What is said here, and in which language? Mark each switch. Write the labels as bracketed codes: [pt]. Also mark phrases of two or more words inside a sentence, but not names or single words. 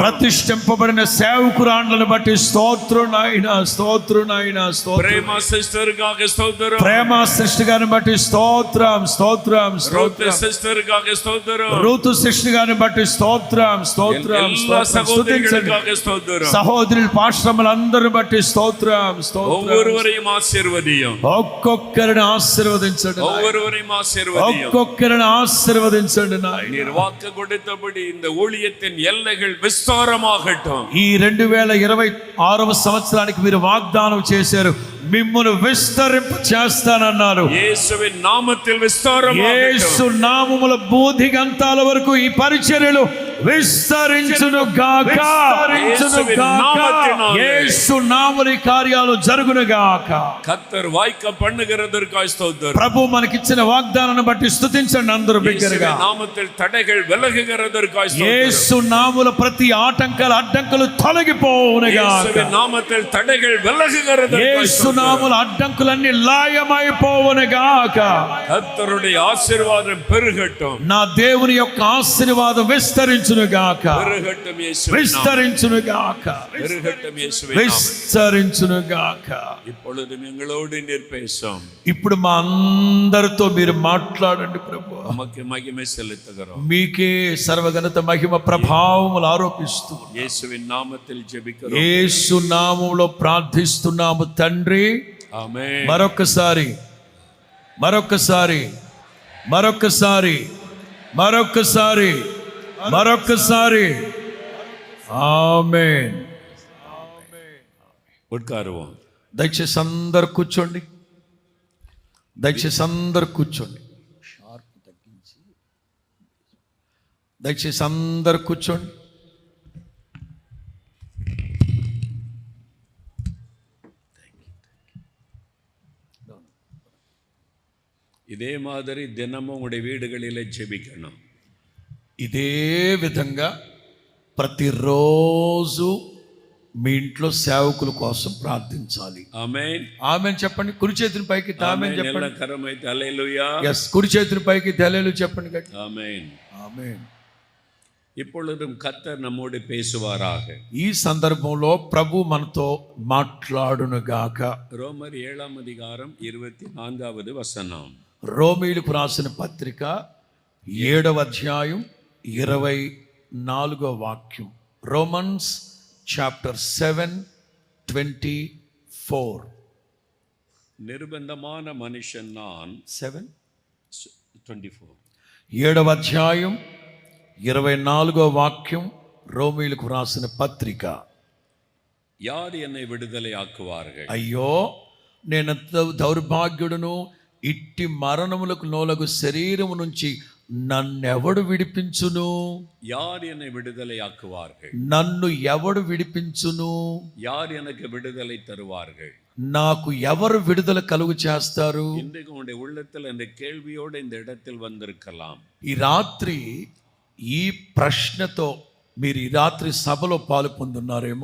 [te] ప్రతిష్ఠింపబడిన సేవకురాండ్లను బట్టి స్తోత్రం నాయనా, స్తోత్రం నాయనా, స్తోత్రం. ప్రేమ సిస్టర్కాக స్తోత్రం. ప్రేమ సిస్టర్ గారిని బట్టి స్తోత్రం, స్తోత్రం, రూత్ స్తోత్రం. సిస్టర్కాக స్తోత్రం. రూతు సిస్టర్ గారిని బట్టి స్తోత్రం, స్తోత్రం, [ta] எல்லா [te] స్తోత్రం. స్తుతించండి. సహోదరులకాக స్తోత్రం. సహోదరులు పాశ్రములందరిని బట్టి స్తోత్రం, స్తోత్రం. [ta] ஒவ்வொருவரையும் ஆசீர்வதியும். [te] ఒక్కొక్కరిని ఆశీర్వదించండి నాయనా. [ta] ஒவ்வொருவரையும் ஆசீர்வதியும். [te] ఒక్కొక్కరిని ఆశీర్వదించండి నాయనా. [ta] நீர் வாக்கு கொடுத்தபடி இந்த ஊழியத்தின் எல்லைகள் விஸ்தாரமாகட்டும். [te] ఈ 2026వ సంవత్సరానికి మీరు వాగ్దానం చేశారు, మిమ్మును విస్తరింప చేస్తానన్నారు. [ta] இயேசுவின் நாமத்தில் விஸ்தாரமாகட்டும். [te] యేసు నామముల బూదిగంతాల వరకు ఈ పరిచర్యలు విస్తరించును గాక, యేసు నామముల కార్యాలు జరుగును గాక. [ta] கர்த்தர் வாய்க்க பண்ணுகிறதற்காய் ஸ்தோத்திரம். [te] ప్రభు మనకిచ్చిన వాగ్దానాన్ని బట్టి స్తుతించండి అందరూ బిగ్గరగా. [ta] இயேசுவின் நாமத்தில் தடைகள் விலகுகிறதற்காய் ஸ்தோத்திரம். [te] యేసు నామముల ప్రతి ఆటంకాలు అడ్డంకులు తొలగిపోవును గాక. [ta] இயேசுவின் நாமத்தில் தடைகள் விலகுகிறதற்காய் [te] యేసు [ta] ஸ்தோத்திரம். [te] నామముల అడ్డంకులన్నీ లాయమైపోవును గాక. [ta] கர்த்தருடைய ஆசீர்வாதம் பெருகட்டும். [te] నా దేవుని యొక్క ఆశీర్వాదం విస్తరించును గాక, [ta] பெருகட்டும் இயேசுவின் நாமத்தில். [te] విస్తరించును గాక, [ta] பெருகட்டும் இயேசுவின் நாமத்தில். [te] విస్తరించును గాక. [ta] இப்பொழுதும் எங்களோடு நீர் பேசும். [te] ఇప్పుడు మా అందరితో మీరు మాట్లాడండి ప్రభు. [ta] உமக்கு மகிமை செலுத்துகிறோம். [te] మీకే సర్వఘనత మహిమ ప్రభావములు ఆరోపిస్తూ [ta] இயேசுவின் நாமத்தில் ஜெபிக்கிறோம். [te] యేసు నామములో ప్రార్థిస్తున్నాము తండ్రి. [ta] ஆமென். [te] మరొకసారి మరొకసారి మరొకసారి మరొకసారి మరొకసారి ఆమేన్. [ta] உட்காருவோம். [te] దయచేసి అందరు కూర్చోండి, దయచేసి అందరు కూర్చోండి, దయచేసి అందరు కూర్చోండి. [ta] இதே மாதிரி தினமும் உங்களுடைய வீடுகளிலே ஜெபிக்கணும். [te] ఇదే విధంగా ప్రతిరోజు మీ ఇంట్లో సేవకుల కోసం ప్రార్థించాలి. ఆమేన్. ఆమెన్ చెప్పండి. కుడి చేతిని పైకి ఆమెన్ ఆమేన్. చెప్పండి. [ta] எல்லா கரமைத்து ஹல்லேலூயா. [te] ఎస్, కుడి చేతిని పైకి హల్లెలూయా చెప్పండి గట్టి. [ta] ஆமென். [te] ఆమేన్. [ta] இப்பொழுதும் கர்த்தர் நம்மோடு பேசுவாராக. [te] ఈ సందర్భంలో ప్రభు మనతో మాట్లాడును గాక. [ta] ரோமர் 7ஆம் அதிகாரம் 24வது வசனம். [te] రోమీయులకు రాసిన పత్రిక 7వ అధ్యాయం 24వ వాక్యం. [en] Romans chapter 7:24. [ta] நிர்பந்தமான மனுஷன் நான். [te] 7:24. 7వ అధ్యాయం 24వ వాక్యం. రోమీయులకు రాసిన పత్రిక. [ta] யார் என்னை விடுதலை ஆக்குவார்கள்? [te] అయ్యో నేను దౌర్భాగ్యుడును, ఇట్టి మరణములకు నోలగు శరీరము నుంచి నన్నెవడు విడిపించును? [ta] யார் என்னை விடுதலை ஆக்குவார்கள்? [te] నన్ను ఎవడు విడిపించును? [ta] யார் எனக்கு விடுதலை தருவார்கள்? [te] నాకు ఎవరు విడుదల కలుగు చేస్తారు? [ta] இன்றைக்கு உங்களுடைய உள்ளத்தில் இந்த கேள்வியோடு இந்த இடத்தில் வந்திருக்கலாம். [te] ఈ రాత్రి ఈ ప్రశ్నతో మీరు ఈ రాత్రి సభలో పాలు పొందున్నారేమో.